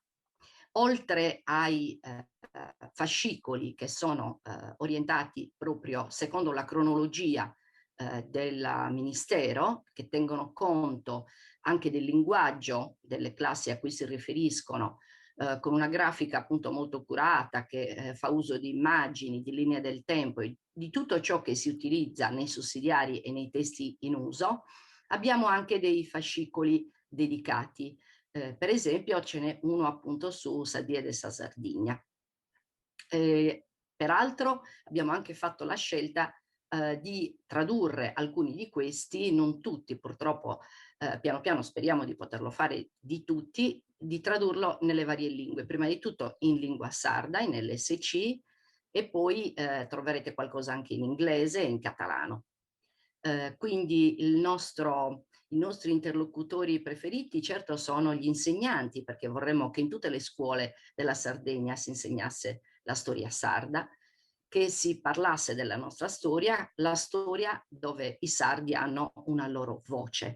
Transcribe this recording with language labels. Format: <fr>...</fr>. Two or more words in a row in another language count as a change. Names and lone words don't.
<it>Oltre ai fascicoli che sono orientati proprio secondo la cronologia del Ministero, che tengono conto anche del linguaggio delle classi a cui si riferiscono con una grafica appunto molto curata che fa uso di immagini, di linee del tempo e di tutto ciò che si utilizza nei sussidiari e nei testi in uso, abbiamo anche dei fascicoli dedicati. Per esempio ce n'è uno appunto su</it> <sc>Sadia de sa Sardegna.</sc> <it>Peraltro abbiamo anche fatto la scelta di tradurre alcuni di questi, non tutti purtroppo, piano piano speriamo di poterlo fare di tutti, di tradurlo nelle varie lingue, prima di tutto in lingua sarda, in LSC, e poi troverete qualcosa anche in inglese e in catalano. Quindi i nostri interlocutori preferiti certo sono gli insegnanti, perché vorremmo che in tutte le scuole della Sardegna si insegnasse la storia sarda, che si parlasse della nostra storia, la storia dove i sardi hanno una loro voce.</it>